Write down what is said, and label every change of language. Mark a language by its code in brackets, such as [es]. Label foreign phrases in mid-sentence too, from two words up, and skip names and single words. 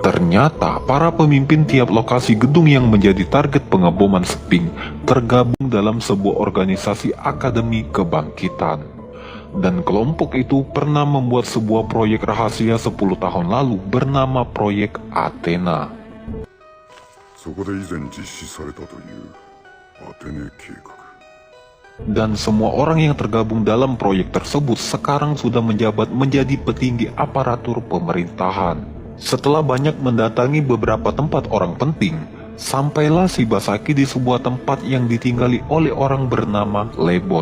[id] Ternyata para pemimpin tiap lokasi gedung yang menjadi target pengeboman Sphinx tergabung dalam sebuah organisasi Akademi Kebangkitan. Dan kelompok itu pernah membuat sebuah proyek rahasia 10 tahun lalu bernama Proyek Athena. [ja] そこで以前実施されたというアテネ計画。 [id] Dan semua orang yang tergabung dalam proyek tersebut sekarang sudah menjabat menjadi petinggi aparatur pemerintahan. Setelah banyak mendatangi beberapa tempat orang penting, sampailah Shibasaki di sebuah tempat yang ditinggali oleh orang bernama Lebon.